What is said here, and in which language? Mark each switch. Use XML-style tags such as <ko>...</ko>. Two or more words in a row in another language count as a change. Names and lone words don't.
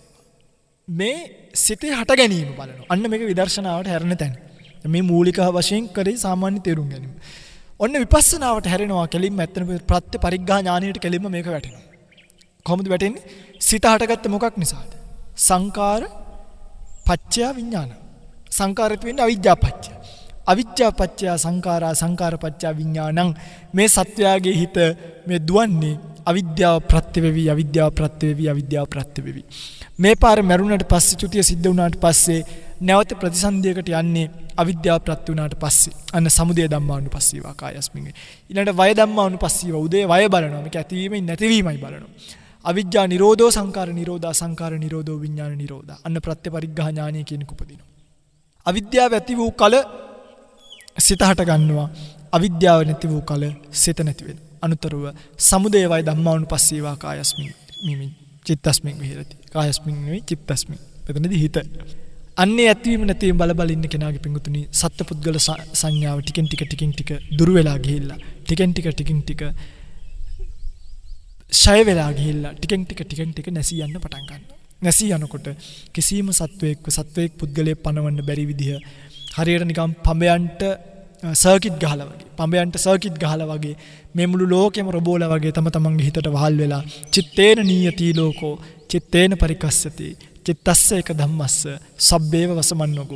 <si>මේ සිතේ හට ගැනීම බලනවා. අන්න මේක විදර්ශනාවට හැරෙන තැන. මේ මූලික වශයෙන් කරේ සාමාන්‍ය තේරුම් ගැනීම. ඔන්න විපස්සනාවට හැරෙනවා කෙලින්ම ඇත්තම ප්‍රත්‍ය පරිග්ඝා ඥානයට කෙලින්ම මේක වැටෙනවා. කොහොමද වැටෙන්නේ? සිත හටගත්ත මොකක් නිසාද?</si> <pi>සංකාර පච්චය විඥාන. සංකාරිත වෙන්නේ අවිජ්ජා පච්චය. අවිජ්ජා පච්චය සංකාරා සංකාර පච්චය විඥානං.</pi> <si>මේ සත්‍යයේ හිත මේ දුවන්නේ අවිද්‍යාව ප්‍රත්‍ය වෙවි, අවිද්‍යාව ප්‍රත්‍ය වෙවි, අවිද්‍යාව ප්‍රත්‍ය වෙවි. මේ පාර මරුණට පස්සේ චුතිය සිද්ධ වුණාට පස්සේ නැවත ප්‍රතිසන්දියකට යන්නේ අවිද්‍යාව ප්‍රත්‍ය වුණාට පස්සේ. අන්න</si> <pi>සමුදය ධම්මානුපස්සීවා කායස්මින්.</pi> <si>ඊළඟට</si> <pi>වය ධම්මානුපස්සීවා</pi> <si>උදේ වය බලනවා. මේක ඇතිවීමයි නැතිවීමයි බලනවා.</si> <pi>අවිජ්ජා නිරෝධෝ සංකාර නිරෝධා සංකාර නිරෝධෝ විඥාන නිරෝධා.</pi> <si>අන්න ප්‍රත්‍ය පරිග්ඝා ඥානය කියන කුපදිනවා. අවිද්‍යාව ඇති වූ කල සිත හට ගන්නවා. අවිද්‍යාව නැති වූ කල සිත නැති වෙනවා. අනුතරව</si> <pi>සමුදය වය ධම්මානුපස්සීවා කායස්මින් මිමින් චිත්තස්මින් විහෙරති.</pi> <si>කායස්මින් නෙවෙයි චිත්තස්මින්. එතනදී හිත. අන්නේ ඇතිවීම නැතිවීම බල බල ඉන්න කෙනාගේ පිංගුතුනි සත්පුද්ගල සංඥාව ටිකෙන් ටික දුර වෙලා ගිහිල්ලා ටිකෙන් ටික ෂය වෙලා ගිහිල්ලා ටිකෙන් ටික නැසී යන්න පටන් ගන්නවා. නැසී යනකොට කිසිම සත්වයක් පුද්ගලයෙක් පනවන්න බැරි විදිහ හරියට නිකම් පඹයන්ට සර්කිට් ගහලා වගේ මේ මුළු ලෝකෙම රොබෝලා වගේ තම තමන්ගේ හිතට වහල් වෙලා</si> <pi>චිත්තේන නීයති ලෝකෝ චිත්තේන පරිකස්සති චිත්තස්ස එක ධම්මස්ස සබ්බේව වසමන්නෝකෝ.</pi>